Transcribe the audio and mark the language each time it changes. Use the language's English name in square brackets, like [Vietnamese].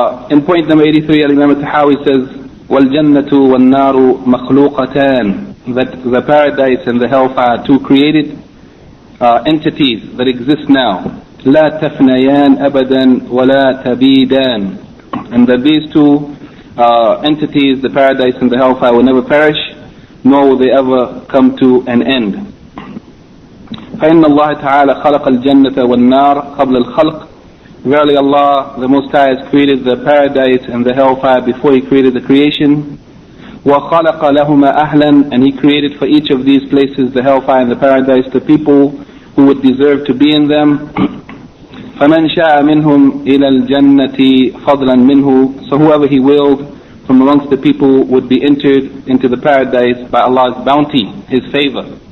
[English] In point number 83, Imam Al-Tahawi says, [Arabic] وَالْجَنَّةُ وَالنَّارُ مَخْلُوقَتَانِ, [English] that the paradise and the hellfire are two created entities that exist now. [Arabic] لَا تَفْنَيَانْ أَبَدًا وَلَا تَبِيدَانِ, [English] and that these two entities, the paradise and the hellfire, will never perish, nor will they ever come to an end. [Arabic] فإن الله تعالى خلق الجنة والنار قبل الخلق. [English] Verily Allah, the Most High, has created the paradise and the hellfire before He created the creation. [Arabic] وَخَلَقَ لَهُمَا أَهْلًا, [English] and He created for each of these places, the hellfire and the paradise, the people who would deserve to be in them. [Arabic] فَمَنْ شَاءَ مِنْهُمْ إِلَى الْجَنَّةِ فَضْلًا مِنْهُ, [English] so whoever He willed from amongst the people would be entered into the paradise by Allah's bounty, His favor.